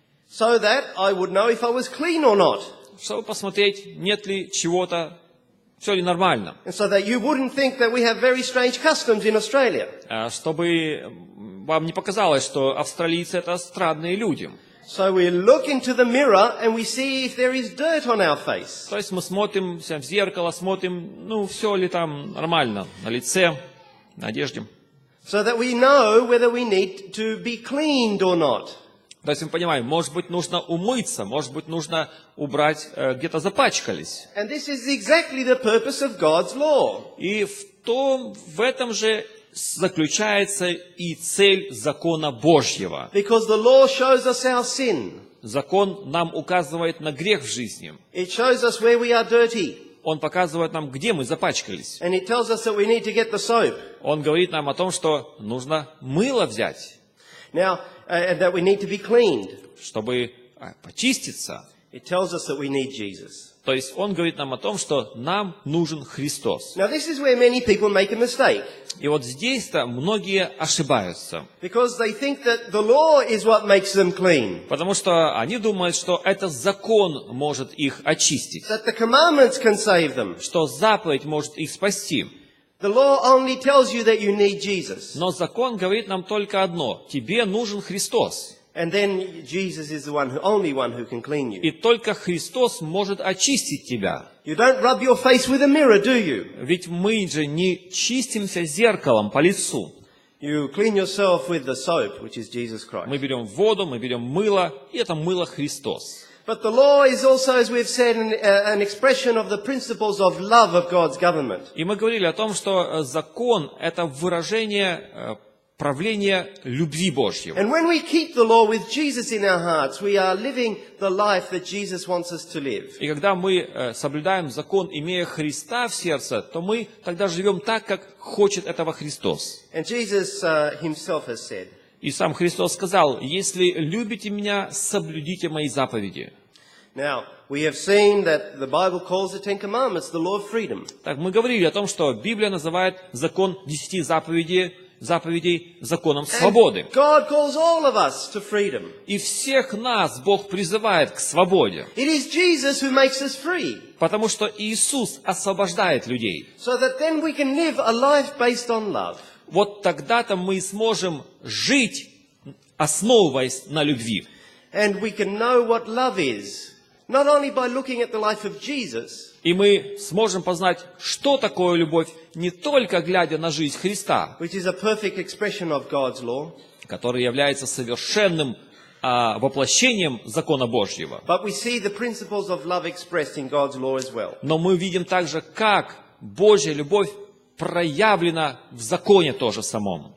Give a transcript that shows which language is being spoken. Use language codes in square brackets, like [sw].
[en] So that I would know if I was clean or not. [ru] Чтобы посмотреть, нет ли чего-то, все ли нормально. [en] And so that you wouldn't think that we have very strange customs in Australia. [ru] Чтобы вам не показалось, что австралийцы это странные люди. [en] So we look into the mirror and we see if there is dirt on our face. [ru] То есть мы смотрим в зеркало, смотрим, все ли там нормально на лице, на одежде. [en] So that we know whether we need to be cleaned or not. [ru] То есть мы понимаем, может быть, нужно умыться, может быть, нужно убрать, где-то запачкались. [en] And this is exactly the purpose of God's law. [ru] И в этом же заключается и цель закона Божьего. [en] Because the law shows us our sin. [ru] Закон нам указывает на грех в жизни. [en] It shows us where we are dirty. [ru] Он показывает нам, где мы запачкались. [en] And it tells us that we need to get the soap. [ru] Он говорит нам о том, что нужно мыло взять, [en] Now, and that we need to be cleaned. [ru] чтобы почиститься. [en] It tells us that we need Jesus. [ru] То есть он говорит нам о том, что нам нужен Христос. [en] Now this is where many people make a mistake. [ru] И вот здесь-то многие ошибаются, [en] Because they think that the law is what makes them clean. [ru] потому что они думают, что это закон может их очистить, [en] That the commandments can save them. [ru] что заповедь может их спасти. [en] The law only tells you that you need Jesus. [ru] Но закон говорит нам только одно: тебе нужен Христос. [en] And then Jesus is the only one who can clean you. [ru] И только Христос может очистить тебя. [en] You don't rub your face with a mirror, do you? [ru] Ведь мы же не чистимся зеркалом по лицу. [en] You clean yourself with the soap, which is Jesus Christ. [ru] Мы берем воду, мы берем мыло, и это мыло Христос. [en] But the law is also, as we've said, an expression of the principles of love of God's government. [ru] И мы говорили о том, что закон – это выражение правления любви Божьего. [en] And when we keep the law with Jesus in our hearts, we are living the life that Jesus wants us to live. [ru] И когда мы соблюдаем закон, имея Христа в сердце, то мы тогда живем так, как хочет этого Христос. [en] And Jesus himself has said, [ru] И сам Христос сказал: «Если любите Меня, соблюдите Мои заповеди». [en] now, we have seen that the Bible calls the Ten Commandments the law of freedom. [ru] Так, мы говорили о том, что Библия называет закон 10 заповедей законом свободы. [en] God calls all of us to freedom. [ru] И всех нас Бог призывает к свободе, [en] It is Jesus who makes us free, [ru] потому что Иисус освобождает людей. [en] so that then we can live a life based on love. [ru] Вот тогда-то мы сможем жить, основываясь на любви. [en] And we can know what love is, not only by looking at the life of Jesus, [ru] И мы сможем познать, что такое любовь, не только глядя на жизнь Христа, [en] which is a perfect expression of God's law, [ru] который является совершенным воплощением закона Божьего. [en] but we see the principles of love expressed in God's law as well. [ru] Но мы видим также, как Божья любовь проявлена в законе тоже самом.